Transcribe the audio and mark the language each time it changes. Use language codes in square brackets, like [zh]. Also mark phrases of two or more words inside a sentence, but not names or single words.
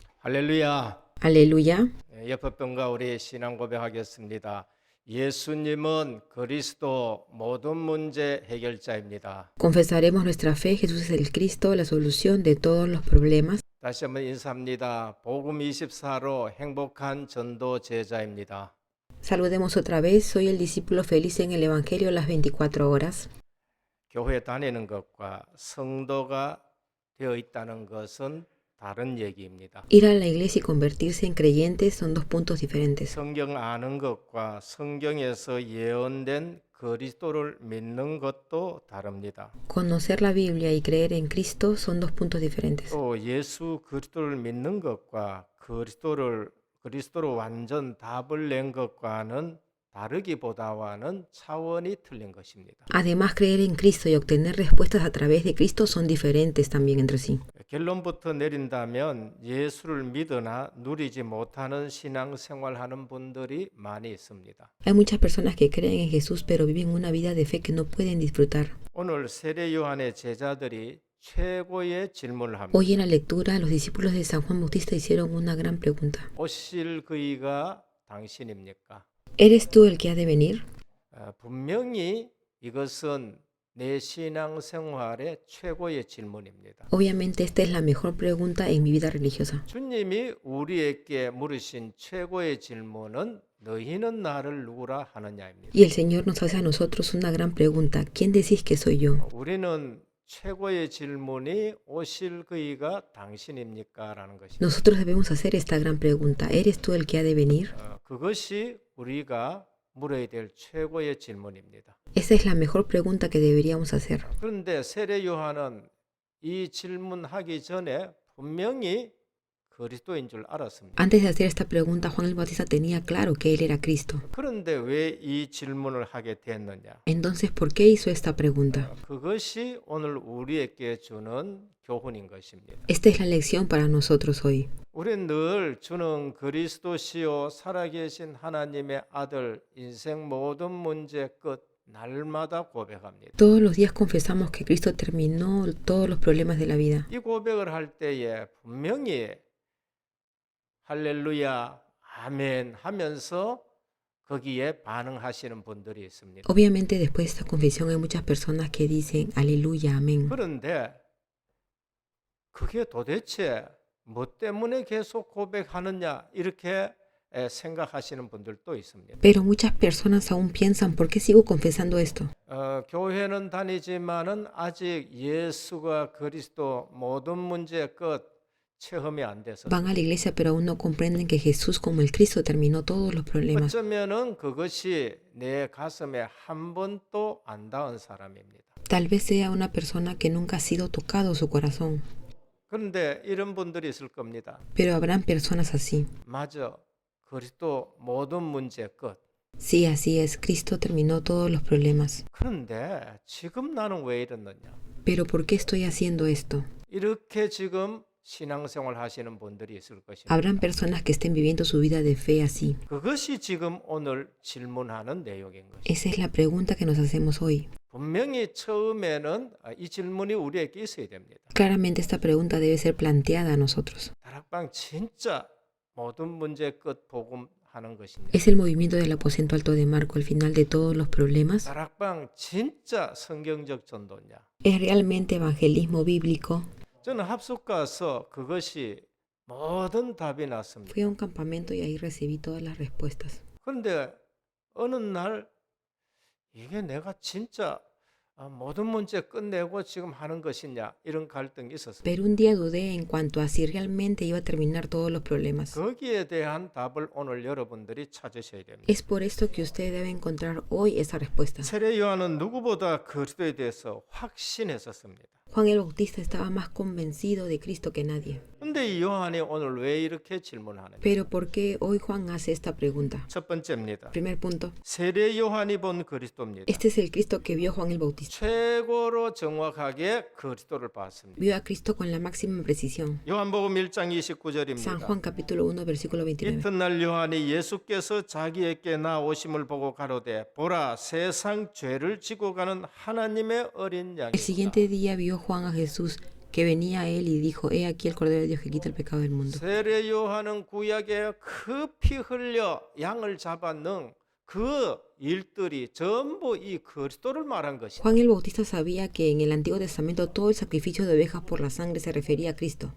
[ko] 할렐루야. [es] Aleluya. [ko] 여법병과 우리 신앙 고백하겠습니다. 예수님은 그리스도 모든 문제 해결자입니다. [es] Confesaremos nuestra fe. Jesús es el Cristo, la solución de todos los problemas. [ko] 다시 한번 인사합니다. 복음 24로 행복한 전도 제자입니다. [es] Saludemos otra vez. Soy el discípulo feliz en el Evangelio las 24 horas. [ko] 교회 다니는 것과 성도가 되어 있다는 것은 다른 얘기입니다. [es] Ir a la iglesia y convertirse en creyentes son dos puntos diferentes. [ko] 성경 아는 것과 성경에서 예언된 그리스도를 믿는 것도 다릅니다. [es] Conocer la Biblia y creer en Cristo son dos puntos diferentes. [ko] 또 예수 그리스도를 믿는 것과 그리스도로 완전 답을 낸 것과는 다르기보다와는 차원이 틀린 것입니다. [es] Además, creer en Cristo y obtener respuestas a través de Cristo son diferentes también entre sí. [ko] 결론부터 내린다면 예수를 믿으나 누리지 못하는 신앙생활하는 분들이 많이 있습니다. [es] Hay muchas personas que creen en Jesús pero viven una vida de fe que no pueden disfrutar. [ko] 오늘 세례 요한의 제자들이 최고의 질문을 합니다. [es] Hoy en la lectura, los discípulos de San Juan Bautista hicieron una gran pregunta. [ko] 오실 그이가 당신입니까? [es] ¿Eres tú el que ha de venir? [ko] 분명히 이것은 내 신앙생활의 최고의 질문입니다. [es] Obviamente esta es la mejor pregunta en mi vida religiosa. [ko] 주님이 우리에게 물으신 최고의 질문은 너희는 나를 누구라 하느냐입니다. [es] Y el Señor nos hace a nosotros una gran pregunta. ¿Quién decís que soy yo? [ko] 우리는 최고의 질문이 오실 그이가 당신입니까? 라는 것입니다. [es] Nosotros debemos hacer esta gran pregunta. ¿Eres tú el que ha de venir? [ko] 그것이 우리가 물어야 될 최고의 질문입니다. [es] Esa es la mejor pregunta que deberíamos hacer. [ko] 그런데 세례 요한은 이 질문하기 전에 분명히 그리스도인 줄 알았습니다. [es] Antes de hacer esta pregunta, Juan el Bautista tenía claro que él era Cristo. [ko] 그런데 왜 이 질문을 하게 됐느냐? [es] Entonces, ¿por qué hizo esta pregunta? [ko] 그것이 오늘 우리에게 주는 교훈인 것입니다. [es] Esta es la lección para nosotros hoy. [ko] 우리는 늘 주는 그리스도시요 살아계신 하나님의 아들 인생 모든 문제 끝 날마다 고백합니다. [es] Todos los días confesamos que Cristo terminó todos los problemas de la vida. [ko] 이 고백을 할 때에 분명히 할렐루야 아멘 하면서 거기에 반응하시는 분들이 있습니다. [es] Obviamente, después de esta confesión hay muchas personas que dicen aleluya, amén. [ko] 그런데 그게 도대체 뭐 때문에 계속 고백하느냐 이렇게 생각하시는 분들도 있습니다. [es] Pero muchas personas aún piensan, ¿por qué sigo confesando esto? [ko] 교회는 다니지만은 아직 예수가 그리스도 모든 문제의 끝 체험이 안 돼서 [es] Van a la iglesia pero aún no comprenden que Jesús como el Cristo terminó todos los problemas. [ko] 어쩌면은 그것이 내 가슴에 한 번도 안 닿은 사람입니다. [es] Tal vez sea una persona que nunca ha sido tocado su corazón. [ko] 그런데 이런 분들이 있을 겁니다. [es] Pero habrán personas así. [ko] 맞아. 그리스도 모든 문제의 끝. [es] Sí, así es. Cristo terminó todos los problemas. [ko] 그런데 지금 나는 왜 이러느냐? [es] Pero ¿por qué estoy haciendo esto? [ko] 이렇게 지금 신앙생활 하시는 분들이 있을 것입니다. [es] Habrán personas que estén viviendo su vida de fe así. [ko] 그것이 지금 오늘 질문하는 내용인 것입니다. [es] Esa es la pregunta que nos hacemos hoy. [ko] 분명히 처음에는 이 질문이 우리에게 있어야 됩니다. [es] Claramente esta pregunta debe ser planteada a nosotros. [ko] 다락방 진짜 모든 문제의 끝 복음하는 것입니다. [es] ¿Es el movimiento del aposento alto de Marco el final de todos los problemas? [ko] 다락방 진짜 성경적 전도냐? [es] ¿Es realmente evangelismo bíblico? [ko] 저는 합숙 가서 그것이 모든 답이 났습니다. [es] Fui a un campamento y ahí recibí todas las respuestas. [ko] 그런데 어느 날 이게 내가 진짜 모든 문제 끝내고 지금 하는 것이냐 이런 갈등이 있었습니다. [es] Pero un día dudé en cuanto a si realmente iba a terminar todos los problemas. [ko] 거기에 대한 답을 오늘 여러분들이 찾으셔야 됩니다. [es] Es por esto que usted debe encontrar hoy esa respuesta. [ko] 세례 요한은 누구보다 그리스도에 대해서 확신했었습니다. [es] Juan el Bautista estaba más convencido de Cristo que nadie. [ko] 근데 이 요한이 오늘 왜 이렇게 질문하느냐? [es] Pero ¿por qué hoy Juan hace esta pregunta? [ko] 첫 번째입니다. [es] Primer punto. [ko] 세례 요한이 본 그리스도입니다. [es] Este es el Cristo que vio Juan el Bautista. [ko] 최고로 정확하게 그리스도를 봤습니다. [es] Vio a Cristo con la máxima precisión. [ko] 요한복음 1장 San 29절입니다. [es] Juan capítulo 1 versículo 29. [ko] 이튿날 요한이 예수께서 자기에게 나오심을 보고 가로되 보라 세상 죄를 지고 가는 하나님의 어린 [es] El [ko] 양이다. [es] siguiente día vio Juan a Jesús que venía a él y dijo, he aquí el Cordero de Dios que quita el pecado del mundo. [ko] 세례 요한은 구약에 그 피 흘려 양을 잡아넣은 그 일들이 전부 이 그리스도를 말한 것이다. [es] Juan el Bautista sabía que en el Antiguo Testamento todo el sacrificio de ovejas por la sangre se refería a Cristo.